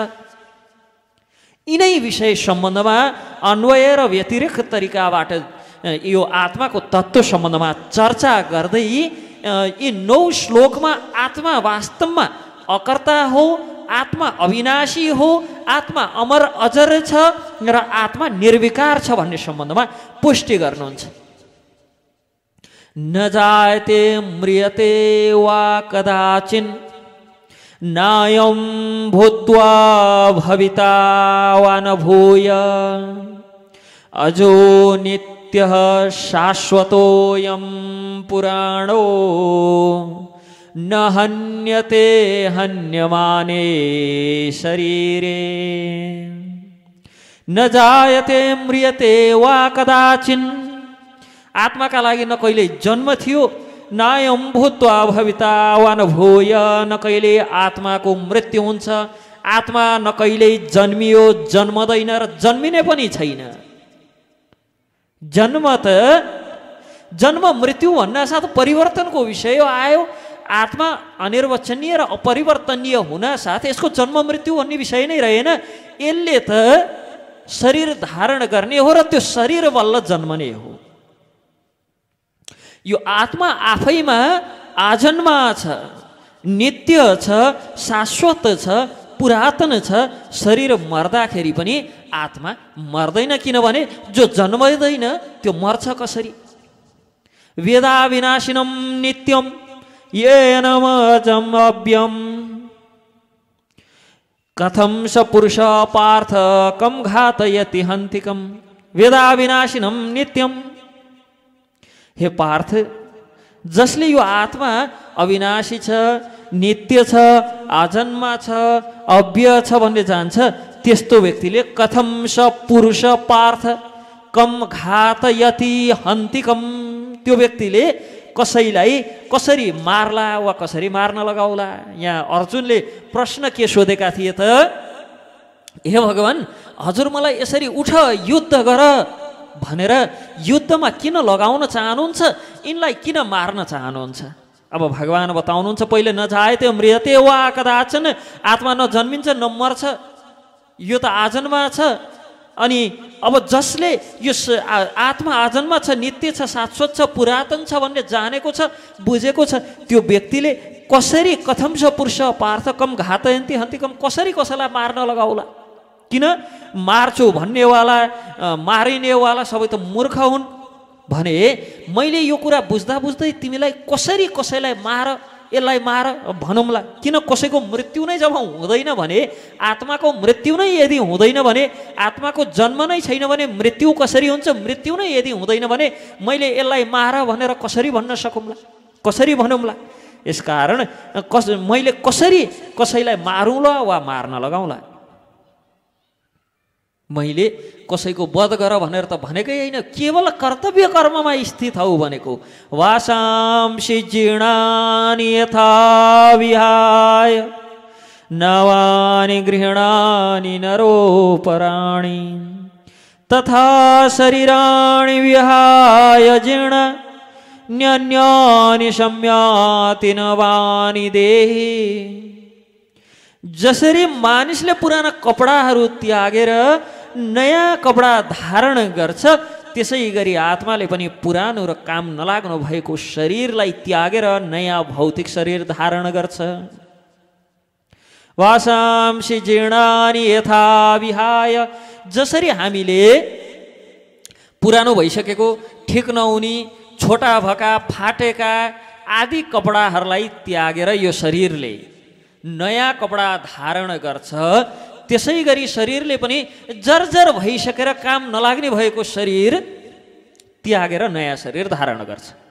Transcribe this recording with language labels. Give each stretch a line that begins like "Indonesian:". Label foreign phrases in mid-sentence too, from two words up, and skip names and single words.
Nepali: यिनै विषय सम्बन्धमा अन्वय र व्यतिरेक तरिकाबाट यो आत्माको तत्त्व सम्बन्धमा चर्चा गर्दै यी 9 श्लोकमा आत्मा वास्तवमा अकर्ता हो, आत्मा अविनाशी हो, आत्मा अमर अजर छ र आत्मा निर्विकार छ भन्ने सम्बन्धमा पुष्टि गर्नुहुन्छ।
Sanskrit: न जायते म्रियते वा कदाचिन् नायं भूत्वा भविता वा न भूय अजो नित्यः शाश्वतोऽयं पुराणो न हन्यते हन्यमाने शरीरे। न जायते म्रियते वा कदाचिन्,
Nepali: आत्माका लागि न कहिले जन्म थियो,
Sanskrit: नायं भूत्वा भविता वा न भूय,
Nepali: न कहिले आत्माको मृत्यु हुन्छ, आत्मा न कहिले जन्मियो, जन्मदैन र जन्मिने पनि छैन। जन्म मृत्यु भन्नासाथ परिवर्तनको विषय आयो। आत्मा अनिर्वचनीय र अपरिवर्तनीय हुन साथ यसको जन्म मृत्यु भन्ने विषय नै रहेन। यसले त शरीर धारण गर्ने हो र त्यो शरीर बल्ल जन्मने हो। यो आत्मा आफैमा आजन्मा छ, नित्य छ, शाश्वत छ, पुरातन छ। शरीर मर्दाखेरि पनि आत्मा मर्दैन, किनभने जो जन्मदैन त्यो मर्छ कसरी?
Sanskrit: वेदा विनाशिनम नित्यम येन अजम् अव्ययम् कथं स पुरुष पार्थ कं घातयति हन्तिकम्। वेदा विनाशिनम नित्यम, हे पार्थ,
Nepali: जसले यो आत्मा अविनाशी छ, नित्य छ, आजन्मा छ, अव्यय छ भन्ने जान्छ, त्यस्तो व्यक्तिले
Sanskrit: कथं स पुरुष पार्थ कम घातयति हन्तिकम्,
Nepali: त्यो व्यक्तिले कसैलाई कसरी मार्ला वा कसरी मार्न लगाउला? यहाँ अर्जुनले प्रश्न के सोधेका थिए त, हे भगवान, हजुर मलाई यसरी उठ युद्ध गर भनेर युद्धमा किन लगाउन चाहनुहुन्छ? यिनलाई किन मार्न चाहनुहुन्छ? अब भगवान बताउनुहुन्छ, पहिले
Sanskrit: न जायते म्रियते वा कदाचन,
Nepali: आत्मा न जन्मिन्छ न मर्छ, यो त आजन्मा छ। अनि अब जसले यो आत्मा आजन्मा छ, नित्य छ, शाश्वत छ, पुरातन छ भन्ने जानेको छ, बुझेको छ, त्यो व्यक्तिले कसरी
Sanskrit: कथं स पुरुष पार्थ कम घातयन्ति हन्तिकम्,
Nepali: कसरी कसैलाई मार्न लगाउला? किन मार्छु भन्नेवाला, मारिनेवाला सबै त मूर्ख हुन् भने मैले यो कुरा बुझ्दा बुझ्दै तिमीलाई कसरी कसैलाई मार, यसलाई मार भनौँला? किन कसैको मृत्यु नै जब हुँदैन भने, आत्माको मृत्यु नै यदि हुँदैन भने, आत्माको जन्म नै छैन भने मृत्यु कसरी हुन्छ? मृत्यु नै यदि हुँदैन भने मैले यसलाई मार भनेर कसरी भन्न सकौँला, कसरी भनौँला? यसकारण मैले कसरी कसैलाई मारौँला वा मार्न लगाउँला? मैले कसैको वध गर भनेर त भनेकै होइन, केवल कर्तव्य कर्ममा स्थित हौ भनेको।
Sanskrit: वासांसि जीर्णानि यथा विहाय नवानि गृह्णानि नरोपराणि तथा शरीराणि विहाय जीर्ण न्यन्यानि सम्याति नवानि देहि।
Nepali: जसरी मानिसले पुराना कपडाहरू त्यागेर नयाँ कपडा धारण गर्छ, त्यसै गरी आत्माले पनि पुरानो र काम नलाग्नु भएको शरीरलाई त्यागेर नयाँ भौतिक शरीर धारण गर्छ।
Sanskrit: वासांसि जीर्णानि यथा विहाय,
Nepali: जसरी हामीले पुरानो भइसकेको ठिक नहुने छोटा भएका फाटेका आदि कपडाहरूलाई त्यागेर यो शरीरले नयाँ कपडा धारण गर्छ, त्यसै गरी शरीरले पनि जर्जर भइसकेर काम नलाग्ने भएको शरीर त्यागेर नयाँ शरीर धारण गर्छ।